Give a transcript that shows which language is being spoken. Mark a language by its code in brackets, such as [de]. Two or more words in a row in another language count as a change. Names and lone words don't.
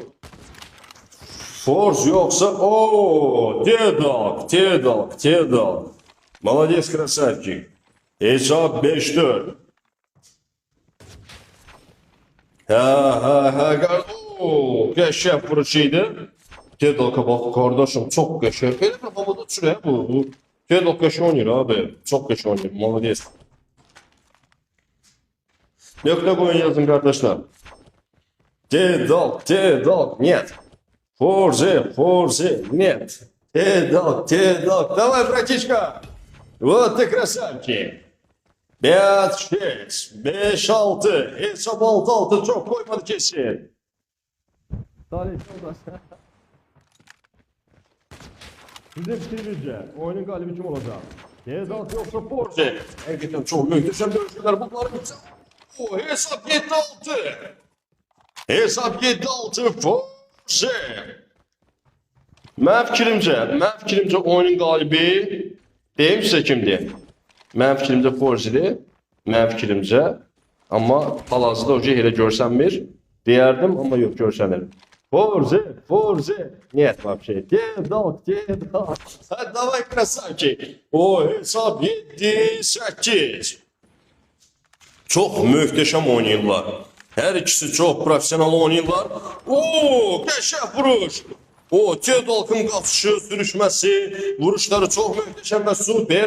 [tr] Force yoksa o T-Dark. [ru] Молодец, красавчик. [tr] Hesap 5-4. [az] Ooo, qəşəng vuruşuydu. [tr] T-Dark'a bak kardeşim, çok qəşəng. [az] Elə bir havada uçur bu. T-Dark qəşəng oynayır abi. Çok qəşəng oynayır. Молодец. Nöqtə qoyun yazın kardeşler. [ru] T-Dark, нет. Force, нет. T-Dark. Давай, братишка. Вот ты красавчик. 5-6. 5-6. [tr] Hesap 6-6. Çok koymadı kesin. Sizin fikrinizce oyunun galibi kim olacak? T-Dark yoksa Force? Gerçekten çok möhtəşəm dövüşürler. Bunları bitsin. Hesap 7-6. Hesap 7-6. Force. [az] Mənim fikrimcə oyunun qalibi deyim sizə kimdir? Mənim fikrimcə Force'dir. Mənim fikrimcə. Amma hal-hazırda o elə görsənmir. Deyərdim, amma yox görsənir. Force. [ru] Нет вообще. T-Dark. Давай, красавчик. [tr] O hesap 7-8. [az] Çox möhtəşəm oynayırlar. Hər ikisi çox professional oynayırlar. Oo, qəşəng vuruş. O, Teodalkın qaçışı, sürüşməsi, vuruşları çox möhtəşəm və super.